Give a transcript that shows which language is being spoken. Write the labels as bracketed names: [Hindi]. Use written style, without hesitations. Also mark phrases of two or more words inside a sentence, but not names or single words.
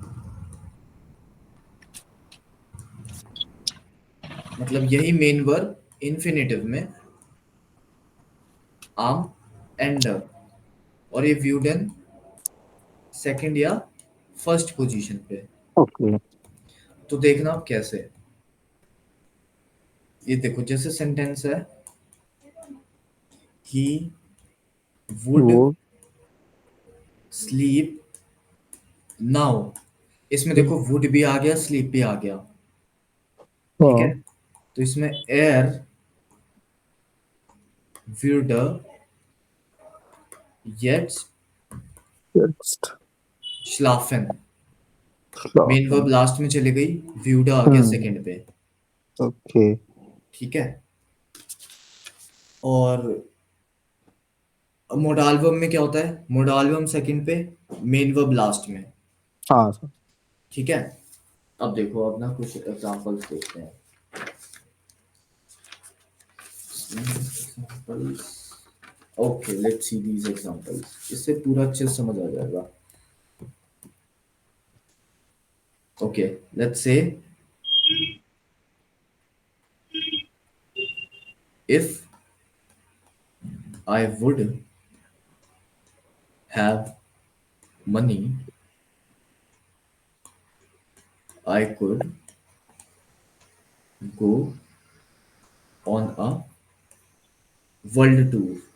[Hindi] मतलब यही [English] main verb infinitive [Hindi] में [German] am Ende. [Hindi] और ये व्यूडन सेकंड या [English] first position [Hindi] पे. [English] Okay. [Hindi] तो देखना आप कैसे. ये देखो, जैसे सेंटेंस है [English] he would Wood. sleep now. [Hindi] इसमें देखो वुड भी आ गया, स्लीप भी आ गया. ठीक है, हाँ. तो इसमें [German] er würde jetzt Jetzt. schlafen. [English] main verb [German] Schlafen. [Hindi] लास्ट में चली गई, व्यूडा आ गया हम्म. सेकंड पे. [English] Okay. [Hindi] ठीक है. और [English] modal verb [Hindi] में क्या होता है, [English] modal verb [Hindi] सेकंड पे, [English] main verb [Hindi] लास्ट में. हाँ सर. ठीक है. अब देखो, अब ना कुछ एग्जांपल्स देखते हैं. ओके, [English] let's see these examples. [Hindi] इससे पूरा अच्छे से समझ आ जाएगा. [English] okay, let's say if I would have money, I could go on a world tour.